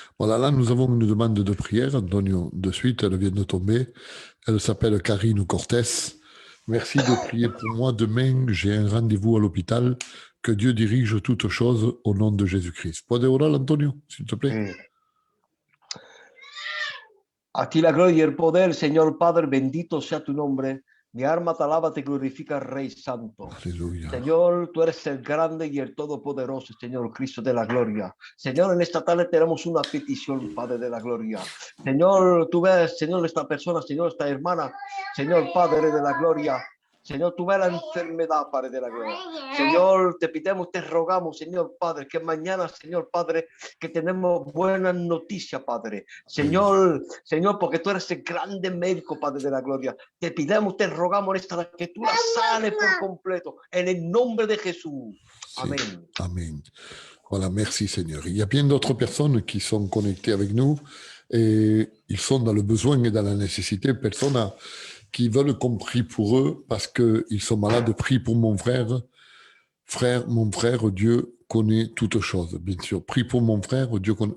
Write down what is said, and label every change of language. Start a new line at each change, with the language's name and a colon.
French: Voilà, là, nous avons une demande de prière, Antonio, de suite, elle vient de tomber. Elle s'appelle Karine Cortés. Merci de prier pour moi. Demain, j'ai un rendez-vous à l'hôpital. Que Dieu dirige toutes choses au nom de Jésus-Christ.
Spanish: Puede orar,
French: Antonio, s'il te plaît?
Spanish: A ti la gloria y el poder, Señor Padre, bendito sea tu nombre. Mi alma te alaba, te glorifica, Rey Santo. Aleluya. Señor, tú eres el grande y el todopoderoso, Señor Cristo de la gloria. Señor, en esta tarde tenemos una petición, Padre de la gloria. Señor, tú ves, Señor, esta persona, Señor, esta hermana, Señor Padre de la gloria. Señor, tú ves la enfermedad, Padre de la gloria. Señor, te pedimos, te rogamos, Señor Padre, que mañana, Señor Padre, que tenemos buenas noticias, Padre. Señor, Señor, porque tú eres el grande médico, Padre de la gloria. Te pedimos, te rogamos en esta hora que tú la sanes por completo, en el nombre de Jesús. Amén.
French: Sí. Amen. Voilà, merci Seigneur. Il y a bien d'autres personnes qui sont connectées avec nous et ils sont dans le besoin et dans la nécessité. Personnes qui veulent qu'on prie pour eux parce qu'ils sont malades. Prie pour mon frère mon frère, Dieu connaît toutes choses, bien sûr. Prie pour mon frère, Dieu connaît.